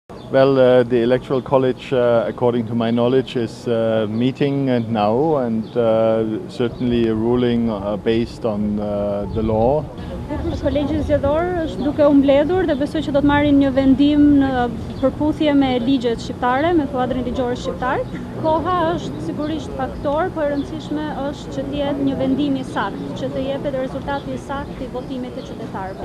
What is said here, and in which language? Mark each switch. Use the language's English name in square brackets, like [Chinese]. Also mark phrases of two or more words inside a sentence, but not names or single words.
[English] Well, the Electoral College, according to my knowledge, is meeting now and certainly a ruling based on the law. [Albanian] Kolegji zgjedhor është duke u mbledhur dhe besoj që do të marrin një vendim në përputhje me ligjet shqiptare, me kuadrin ligjor shqiptar. Koha është sigurisht faktor, por e rëndësishme është që të jetë një vendim i saktë, që të jepet rezultati i saktë i votimit të qytetarëve.